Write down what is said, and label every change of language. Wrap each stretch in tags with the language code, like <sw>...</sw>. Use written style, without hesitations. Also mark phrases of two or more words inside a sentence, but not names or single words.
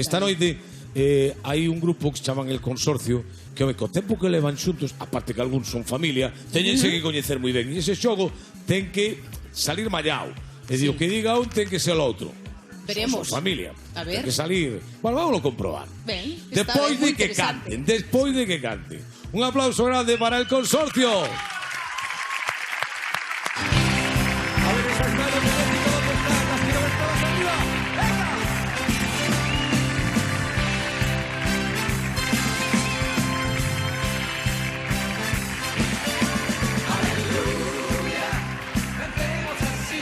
<gl>esta noite hai un grupo que se chaman El Consorcio, que home, co tempo que levan xuntos, aparte que algúns son familia, teñense que coñecer moi ben. E ese xogo ten que salir mallao. E digo, que diga un ten que ser o outro. Veremos. Son familia. A ver.</gl> <es>Hay que salir. Bueno, vamos a comprobar.</es> <gl>Ben, Despois de que canten, despois de que canten.</gl> <es>Un aplauso grande para el consorcio. A ver esas manos de México, ¿dónde están? Las quiero ver todas arriba. ¡Venga! Aleluya, cantemos así.</es>